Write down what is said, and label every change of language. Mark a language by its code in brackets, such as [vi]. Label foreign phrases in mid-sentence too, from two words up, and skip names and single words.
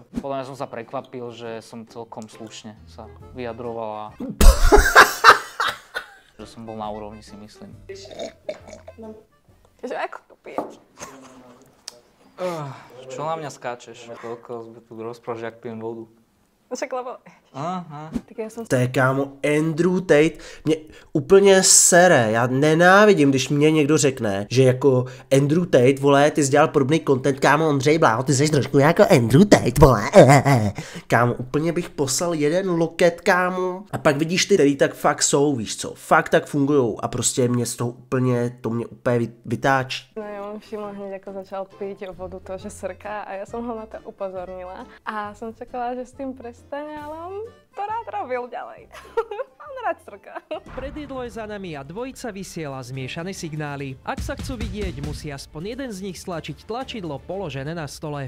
[sk] Podľa mňa som sa prekvapil, že som celkom slušne sa vyjadroval a že som bol na úrovni, si myslím. No. Že ako to piješ? Čo na mňa skáčeš? Kokos, tu rozprávaš, jak pijem vodu. Však lebo... Aha. Tak ja som... [cs] To je kámo Andrew Tate, mě úplně sere, já nenávidím, když mě někdo řekne, že jako Andrew Tate, vole, ty jsi dělal podobný content, kámo Ondřej Bláho, ty jsi trošku jako Andrew Tate, vole, Kámo, úplně bych poslal jeden loket, kámo, a pak vidíš ty, který tak fakt jsou, víš co, fakt tak fungujou a prostě mě z toho úplně, to mě úplně vytáčí. [sk] No ja mám všimla hneď, ako začal piť vodu to, že srká a ja som ho na to upozornila. A som čakala, že s tým prestane, ale on to rád robil ďalej. On rád srká. Predjedlo je za nami a dvojica vysiela zmiešané signály. Ak sa chcú vidieť, musí aspoň jeden z nich stlačiť tlačidlo položené na stole.